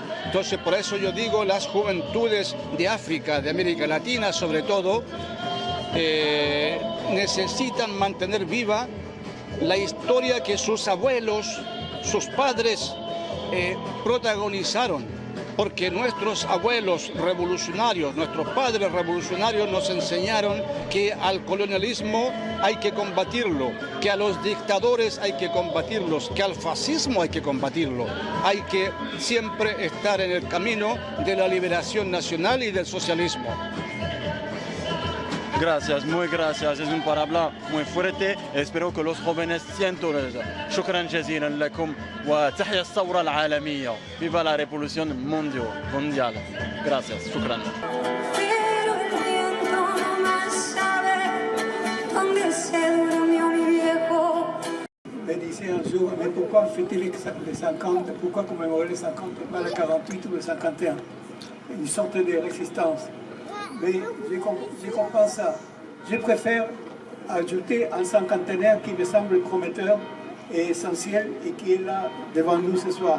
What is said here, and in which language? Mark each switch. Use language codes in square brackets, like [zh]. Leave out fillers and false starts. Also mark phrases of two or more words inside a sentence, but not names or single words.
[es] Entonces, por eso yo digo, las juventudes de África, de América Latina sobre todo, necesitan mantener viva la historia que sus abuelos, sus padres protagonizaron, porque nuestros abuelos revolucionarios, nuestros padres revolucionarios nos enseñaron que al colonialismo hay que combatirlo, que a los dictadores hay que combatirlos, que al fascismo hay que combatirlo. Hay que siempre estar en el camino de la liberación nacional y del socialismo. Gracias, muy gracias. Es un palabra muy fuerte. Espero que los jóvenes sientan eso. [ar] شكرا جزيلا لكم وتحيا الثورة العالمية. [es] Viva la revolución mundial. Gracias, شكرا. Pero el viento no más sabe dónde se durmió mi viejo. [fr] Me disait un jour, mais pourquoi fêter les 50, pourquoi commémorer les 50 et pas les 48 ou les 51? Une sorte de résistance. Mais je comprends ça. Je préfère ajouter un cinquantenaire qui me semble prometteur et essentiel et qui est là devant nous ce soir.